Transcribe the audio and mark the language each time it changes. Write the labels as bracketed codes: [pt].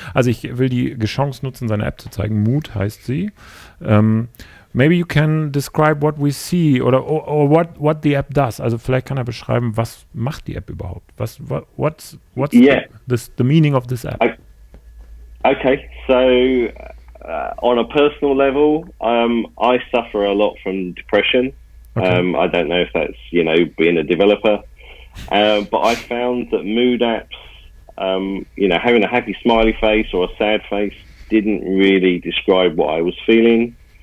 [de] Also ich will die Chance nutzen, seine App zu zeigen. Mood heißt sie. [en] Maybe you can describe what we see or what the app does. [de] Also vielleicht kann er beschreiben, was macht die App überhaupt? [en] What's the meaning of this app? Okay, so on a personal level, I suffer a lot from depression. Okay. I don't know if that's, being a developer, but I found that mood apps, having a happy smiley face or a sad face didn't really describe what I was feeling.